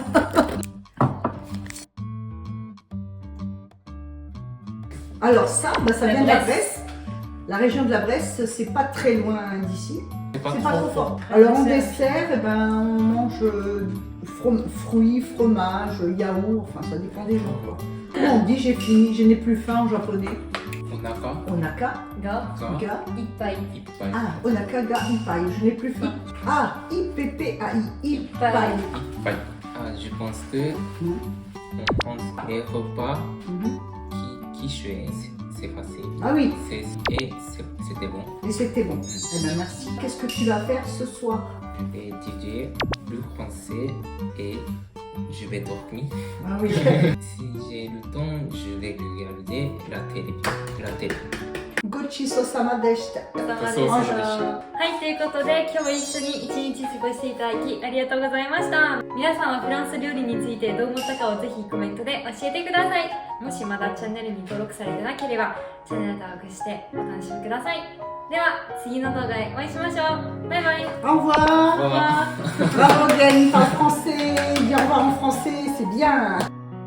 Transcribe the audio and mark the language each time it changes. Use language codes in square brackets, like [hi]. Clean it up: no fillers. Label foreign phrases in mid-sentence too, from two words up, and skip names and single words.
[fr] Alors ça, bah, ça La vient de la Bresse. Bresse. La région de la Bresse, c'est pas très loin d'ici. C'est pas C'est pas trop trop fort. fort. Alors en dessert, eh ben, on mange fruits, fromage, yaourt, enfin ça dépend des gens quoi. Comment on dit j'ai fini, je n'ai plus faim en japonais? [ja] お腹 Onaka, Ga, が ga. ippai. いっぱい。 Ah, お腹がいっぱい, [fr] je n'ai plus faim. [ja] Ah, いっぱい、いっぱい. [fr] いっぱい。Ah, je pense que Mhm. on pense les repas Mhm. qui suent, c'est facile. Ah oui, C'était bon. et c'était bon. Eh ben merci. Qu'est-ce que tu vas faire ce soir? Je vais étudier le français et je vais dormir. Ah oui. Si j'ai le temps, je vais regarder la télé. [ja] ごちそうさまでした. はい、ということで今日も一緒に一日過ごしていただきありがとうございました。皆さんはフランス料理についてどう思ったかをぜひコメントで教えてください。もしまだチャンネルに登録されてなければチャンネル登録してお楽しみください。では次の動画でお会いしましょう。バイバイ。 [fr] Au revoir. Au revoir. Bravo Gaël, il parle français. Dis au revoir en français, c'est bien.